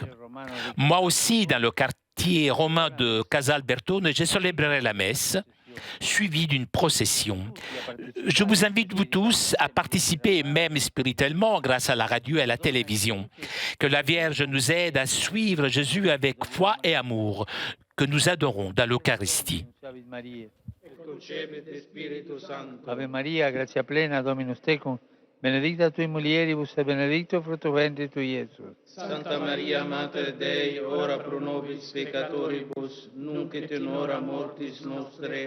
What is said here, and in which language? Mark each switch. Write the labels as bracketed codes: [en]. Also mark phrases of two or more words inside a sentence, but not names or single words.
[fr] Moi aussi, dans le quartier romain de Casalbertone, j'ai célébré la messe, suivi d'une procession. Je vous invite, vous tous, à participer, même spirituellement, grâce à la radio et à la télévision. Que la Vierge nous aide à suivre Jésus avec foi et amour, que nous adorons dans l'Eucharistie. [la] Ave Maria, gratia plena, Dominus tecum, benedicta tui mulieribus et benedictus fructus ventris tui, Iesus. Santa Maria, Mater Dei, ora pro nobis peccatoribus, nunc et in hora mortis nostre.